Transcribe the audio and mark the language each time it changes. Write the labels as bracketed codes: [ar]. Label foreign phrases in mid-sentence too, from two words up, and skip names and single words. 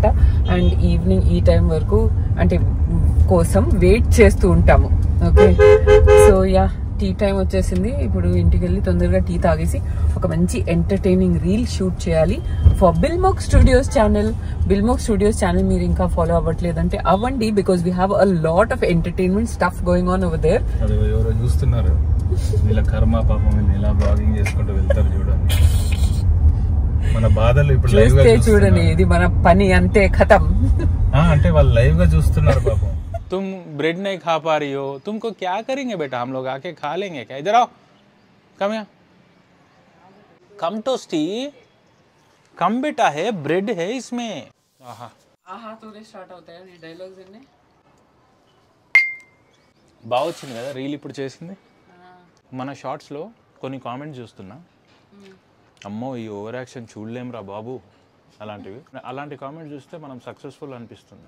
[en] and evening [te] ఈ టైం వరకు అంటే కోసం వెయిట్ చేస్తూ ఉంటాము. [en] okay, so ya, tea time [te] వచ్చేసింది. ఇప్పుడు ఇంటికి వెళ్ళి తొందరగా టీ తాగేసి ఒక మంచి [en] entertaining reel shoot [te] చేయాలి ఫర్ బిల్మోక్ స్టూడియోస్ ఛానల్. బిల్మోక్ స్టూడియోస్ ఛానల్ మీరు ఇంకా ఫాలో అవ్వట్లేదంటే అవ్వండి, [en] because we have a lot of entertainment stuff going on over there. [te] ఎవరో చూస్తున్నారు, వీళ్ళ కర్మ పాపం, వీళ్ళు ఎలా బ్లాగింగ్ చేసుకుంటూ వెళ్తారు చూడండి. మన బాధలు ఇప్పుడు చూస్తే చూడండి, ఇది మన పని అంతే, ఖతం. అంటే వాళ్ళు లైవ్ గా చూస్తున్నారు పాపం. [hi] तुम ब्रेड नहीं खा पा रही हो, तुमको क्या करेंगे बेटा, हम लोग आके खा लेंगे क्या, इधर आओ, कम यहाँ, कम टोस्टी, कम बेटा है, ब्रेड है इसमें. आहा [te] ఆహా తోనే స్టార్ట్ అవుతాయా నీ డైలాగ్స్ అన్ని? బాగా వచ్చింది కదా రీల్ ఇప్పుడు చేసింది. మన షార్ట్స్లో కొన్ని కామెంట్స్ చూస్తున్నా, అమ్మో ఈ [en] over action [te] చూడలేంరా బాబు అలాంటివి. అలాంటి కామెంట్స్ చూస్తే మనం సక్సెస్ఫుల్ అనిపిస్తుంది.